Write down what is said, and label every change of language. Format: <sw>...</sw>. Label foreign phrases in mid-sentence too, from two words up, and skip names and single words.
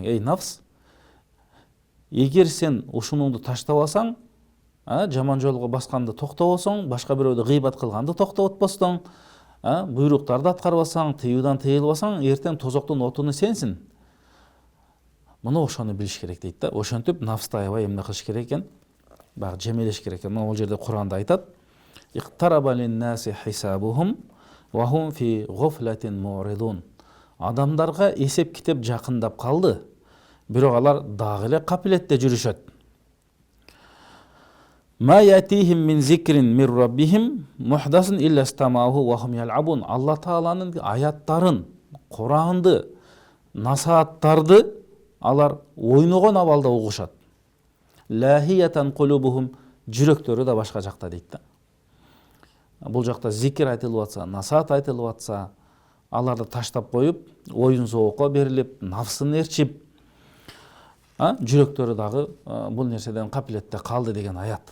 <ky>Эй нафс, эгер сен ушунуңду таштабасаң, жаман жолго басканды токтобосоң, башка бирөөдү гыйбат кылганды токтотпостоң, буйруктарды аткарбасаң, тыюудан тыйылбасаң, эртең тозоктун отуну сенсиң. Мына ошону билиш керек дейт да. Ошентип нафсты аябай эмне кылыш керек экен? Баягы жемелеш керек экен. Мына бул жерде Куранда айтат:</ky> <ar>"اقترب للناس حسابهم وهم في غفلة معرضون."</ar> <ky>Адамдарга эсеп китеп жакындап калды, бирок алар дагы эле капилетте жүрүшөт.</ky> <ar>ما يأتيهم من ذكر من ربهم محدث إلا استمعوه وهم يلعبون.</ar> <ky>Алла Тааланын аяттарын, Куранды, насааттарды алар ойногон абалда угушат.</ky> <ar>لاهية قلوبهم,</ar> <ky>жүрөктөрү да башка жакта дейт да. Бул жакта зикир айтылып атса, насаат айтылып атса, аларды таштап коюп, оюн зоокко берилип, нафсын ээрчип, жүрөктөрү дагы бул нерседен капилетте калды деген аят.</ky>